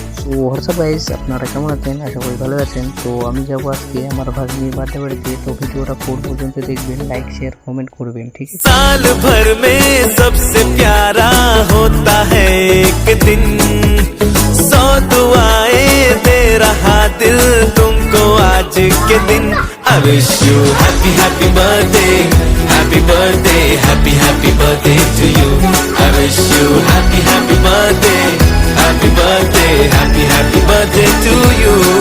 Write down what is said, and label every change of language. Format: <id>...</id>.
<bn>তো WhatsApp guys, আপনারা কেমন আছেন? আশা করি ভালো আছেন। তো আমি যাবো আজকে আমার ভাগ্নির বার্থডে বাড়িতে। তো ভিডিওটা পুরো পর্যন্ত দেখবেন, লাইক শেয়ার কমেন্ট করবেন, ঠিক আছে?</bn> <hi>साल भर में सबसे प्यारा होता है एक दिन, 100 दुआएं दे रहा दिल तुमको आज के दिन।</hi> <en>I wish you happy happy birthday, happy birthday, happy happy birthday to you. I wish you happy happy birthday, happy birthday, happy happy birthday to you.</en>